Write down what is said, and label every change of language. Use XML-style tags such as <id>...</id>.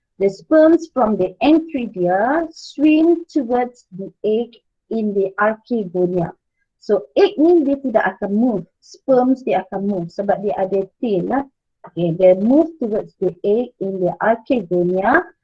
<en>The sperms from the entridia swim towards the egg in the archegonia.</en> <ms>So egg ni dia tidak akan move. Sperms dia akan move sebab dia ada tail lah.</ms> <en>Okay, they move towards the egg in the archegonia.</en>